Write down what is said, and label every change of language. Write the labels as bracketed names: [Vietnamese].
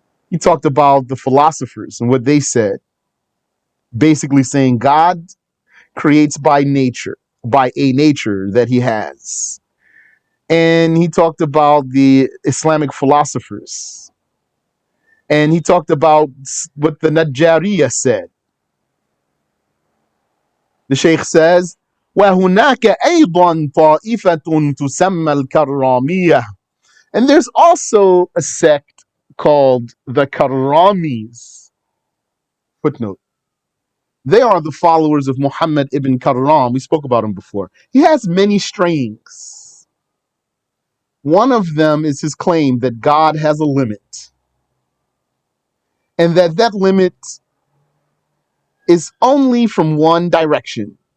[English] He talked about the philosophers and what they said. Basically saying God creates by nature, by a nature that He has. And he talked about the Islamic philosophers. And he talked about what the Najjariyah said. The Shaykh says, [Arabic] وَهُنَاكَ أَيْضًا طَائِفَةٌ تُسَمَّى الْكَرَّامِيَّةِ. [English] And there's also a sect called the Karramis. Footnote. They are the followers of Muhammad ibn Karram. We spoke about him before. He has many strayings. One of them is his claim that God has a limit, and that limit is only from one direction.